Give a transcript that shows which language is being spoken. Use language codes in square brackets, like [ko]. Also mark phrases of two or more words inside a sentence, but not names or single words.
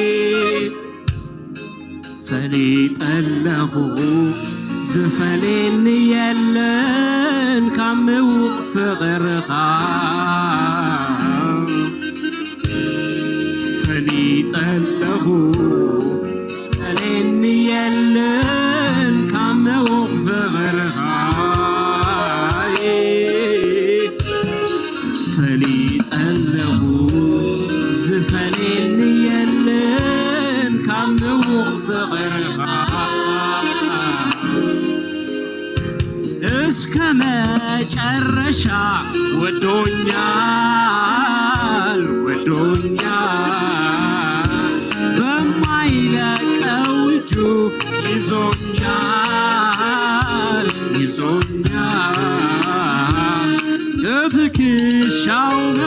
[ti] ፈሊጠለሁ ዝፈልኒ የለን ካብ ምዉቕ ፍቕርኻይ ፈሊጠለሁ ዝፈልኒ የለን ካብ ምዉቕ ፍቕርኻይ ፈሊጠለሁ ዝፈልኒ የለን ካብ ምዉቕ ፍቕርኻይ [am] እስከ መጨረሻ ወዶኛል ወዶኛል በማይለቀው እጁ ይዞኛል ይዞኛል ለትከሻው